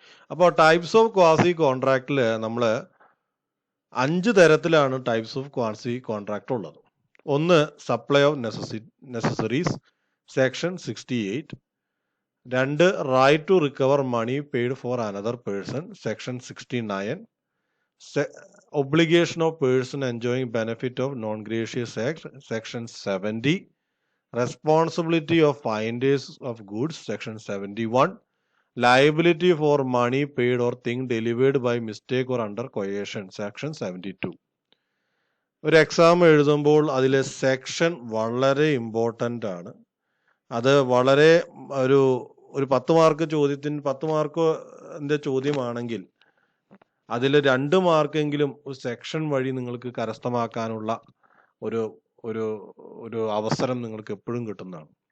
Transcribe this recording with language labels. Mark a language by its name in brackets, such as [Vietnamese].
[Malayalam] അപ്പോൾ types of quasi കോൺട്രാക്റ്റിൽ നമ്മൾ 5 തരത്തിലാണ് ടൈപ്സ് ഓഫ് ക്വാസി കോൺട്രാക്ട് ഉള്ളത്. ഒന്ന്, [English] Supply of necessaries, section 68. 2, right to recover money paid for another person, section 69. Obligation of person enjoying benefit of non-gracious act, section 70. Responsibility of finders of goods, section 71. Liability for money paid or thing delivered by mistake or under coercion, section 72. [Malayalam] ഒരു exam എഴുതുമ്പോൾ അതിലെ section വളരെ important ആണ്. അത് വളരെ ഒരു ഒരു 10 mark ചോദ്യത്തിന് 10 മാർക്കിന്റെ ചോദ്യമാണെങ്കിൽ അതിൽ 2 മാർക്കെങ്കിലും ഒരു സെക്ഷൻ വഴി നിങ്ങൾക്ക് കരസ്ഥമാക്കാനുള്ള ഒരു ഒരു ഒരു അവസരം നിങ്ങൾക്ക് എപ്പോഴും കിട്ടുന്നതാണ്.